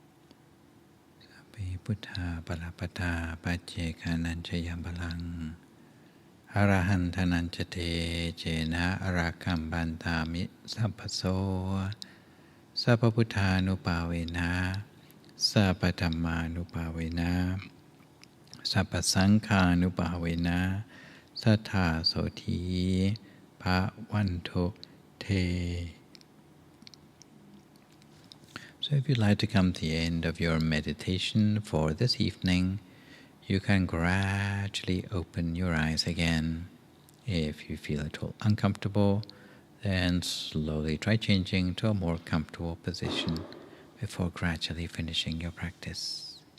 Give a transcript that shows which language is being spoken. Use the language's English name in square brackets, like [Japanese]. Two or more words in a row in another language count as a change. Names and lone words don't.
[Pali] พุทธาปรปตาปัจเจกานัญชยบาลัง Arahantananchate jena arakambantami sampaso Sapaputanupavena Sapatammanupavena Sapasankhanupavena Satha Soti Bhavanto Te. [English] So if you'd like to come to the end of your meditation for this evening, you can gradually open your eyes again. If you feel at all uncomfortable, then slowly try changing to a more comfortable position before gradually finishing your practice.